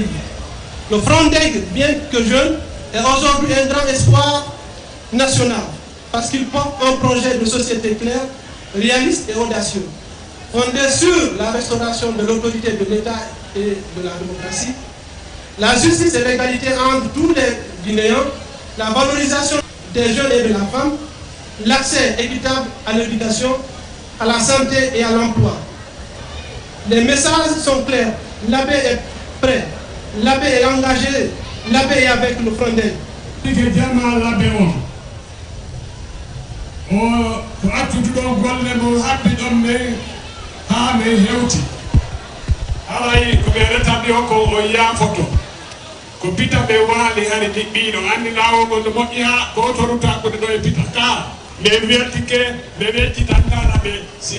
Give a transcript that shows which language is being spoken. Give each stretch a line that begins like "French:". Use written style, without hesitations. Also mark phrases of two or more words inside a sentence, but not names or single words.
French: Le Frondeg, bien que jeune, est aujourd'hui un grand espoir national, parce qu'il porte un projet de société clair, réaliste et audacieux, fondé sur la restauration de l'autorité de l'État et de la démocratie, la justice et l'égalité entre tous les Guinéens, la valorisation des jeunes et de la femme, l'accès équitable à l'éducation, à la santé et à l'emploi. Les messages sont clairs, l'abbé est prêt, l'abbé est engagé, l'abbé est avec le Frondeg.
Fula: ko attude ɗo golle mo habbi ɗon ne ha ne hewti alay ko ɓe retaɓe o ko o yaafoto ko pita ɓe waali hari ɗiɓɓiɗo anndi lawol no moƴƴi ha goto rutakude ɗo e pita ka ɓe weltike ɓe weccitantana ɓe si